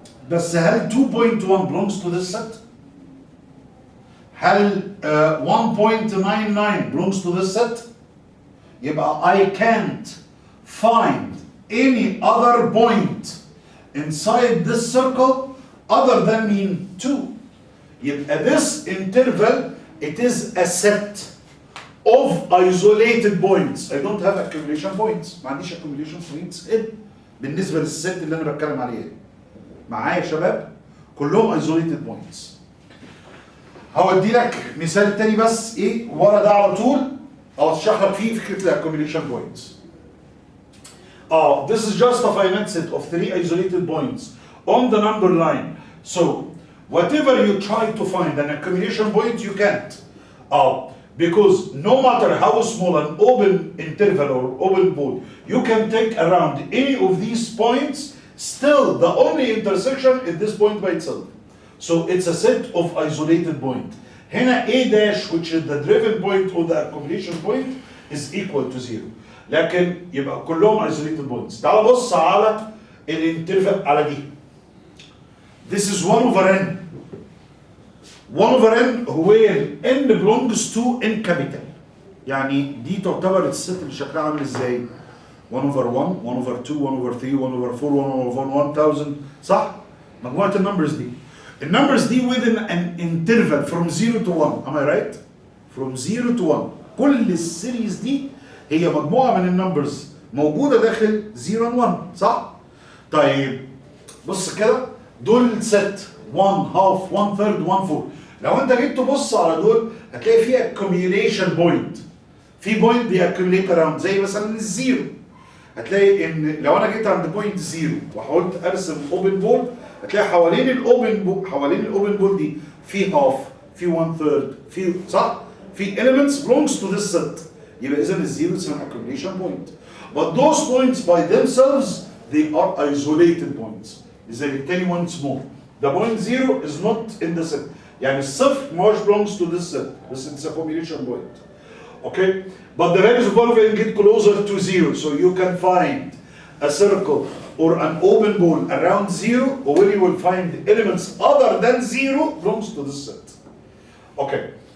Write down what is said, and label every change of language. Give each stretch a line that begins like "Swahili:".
Arabic: بس هل
English: 2.1 belongs to this set؟ هل 1.99 belongs to this set؟
Arabic: يبقى
English: I can't find any other point inside this circle other than mean 2. يبقى this interval, it is a set of isolated points. I don't have accumulation points.
Arabic: ما عنديش accumulation points بالنسبة للست اللي أنا بتكلم عليها. معايا يا شباب؟ كلهم isolated points. هودي لك مثال تاني بس إيه ورا ده على طول أو أشرح لك فيه فكرة accumulation points.
English: This is just a finite set of 3 isolated points on the number line. So whatever you try to find an accumulation point, you can't. Because no matter how small an open interval or open ball you can take around any of these points, still the only intersection is this point by itself. So it's a set of isolated points.
Arabic: هنا
English: A dash, which is the driven point or the accumulation point, is equal to 0.
Arabic: لكن يبقى كلهم isolated points. تعال بص على الانترفال على دي.
English: This is 1 over n. 1 over n where n belongs to n capital.
Arabic: يعني دي تعتبر الست اللي شكلها عامل ازاي؟ 1 over 1, 1 over 2, 1 over 3, 1 over 4, 1 over 1000 صح؟ مجموعة النمبرز دي. النمبرز دي
English: within an interval from 0 to 1. Am I right? From 0 to 1.
Arabic: كل السيريز دي هي مجموعة من النمبرز موجودة داخل
English: 0 and 1
Arabic: صح؟ طيب بص كده دول ست 1 half 1 third 1 4. لو انت جيت تبص على دول هتلاقي فيها accumulation point. في بوينت دي accumulate around زي مثلا الزيرو. هتلاقي ان لو انا جيت عند بوينت 0 وحاولت ارسم اوبن بول هتلاقي حوالين الاوبن بول دي في هاف في 1 third في صح؟ في elements
English: belongs to this set.
Arabic: يبقى اذا الزيرو
English: is an accumulation point. But those points by themselves they are isolated points.
Arabic: لذلك تاني
English: once more. The point 0 is not in the set.
Arabic: يعني الصفر مش
English: belongs to this set. بس it's a combination point. Okay? But the values of all of them get closer to 0. So you can find a circle or an open ball around 0 where you will find elements other than 0 belongs to this set. Okay.